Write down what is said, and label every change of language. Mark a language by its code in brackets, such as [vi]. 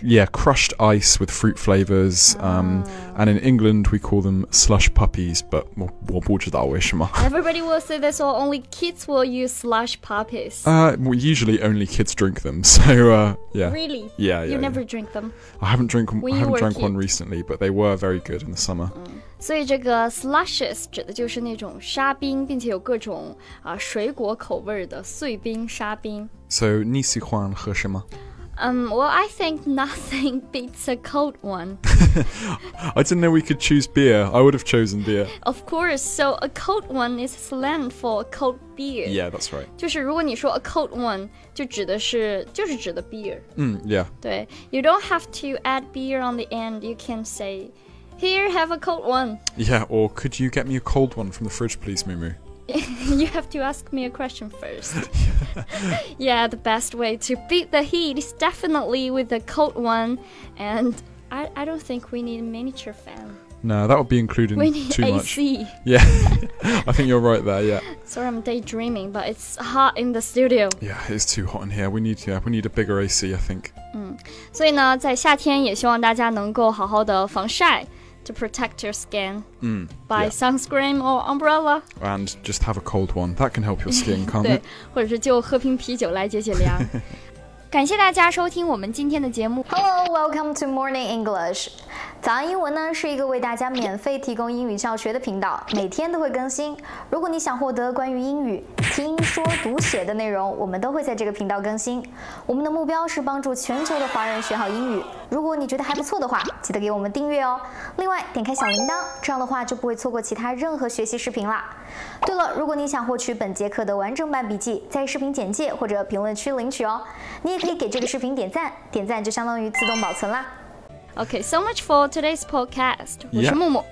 [en] Yeah, crushed ice with fruit flavors. And in England we call them slush puppies, but [zh] 我不知道为什么。 [en] Everybody will say this, or only kids will use slush puppies. Usually only kids drink them. So yeah. Really? Yeah. You never drink them? I haven't drank one kid. recently, but they were very good in the summer. [zh] 所以这个 slushes 指的就是那种沙冰，并且有各种水果口味的碎冰、沙冰。 So 你喜欢喝什么？ [en] Well, I think nothing beats a cold one. I didn't know we could choose beer. I would have chosen beer. Of course. So a cold one is slang for a cold beer. Yeah, that's right. [zh] 就是如果你说 [en] a cold one， [zh] 就指的beer. [en] Yeah. 对 ，You don't have to add beer on the end. You can say, "Here, have a cold one." Yeah, or could you get me a cold one from the fridge, please, Mumu? You have to ask me a question first. Yeah, the best way to beat the heat is definitely with a cold one, and I don't think we need a miniature fan. No, that would be including We need too AC. much. Yeah, I think you're right there. Yeah. Sorry, I'm daydreaming, but it's hot in the studio. Yeah, it's too hot in here. We need a bigger AC, I think. [zh] 所以呢，在夏天也希望大家能够好好的防晒。 [en] To protect your skin by sunscreen or umbrella. And just have a cold one. That can help your skin, can't [zh] 对 [en] it? [zh] 或者是就喝瓶啤酒来解解凉。感谢大家收听我们今天的节目。 [en] Hello, welcome to Morning English. [zh] 早安英文呢是一个为大家免费提供英语教学的频道，每天都会更新。如果你想获得关于英语听说读写的内容，我们都会在这个频道更新。我们的目标是帮助全球的华人学好英语。如果你觉得还不错的话，记得给我们订阅哦。另外，点开小铃铛，这样的话就不会错过其他任何学习视频啦。对了，如果你想获取本节课的完整版笔记，在视频简介或者评论区领取哦。你也可以给这个视频点赞，点赞就相当于自动保存啦。 [en] Okay, so much for today's podcast. [zh] 我是木木，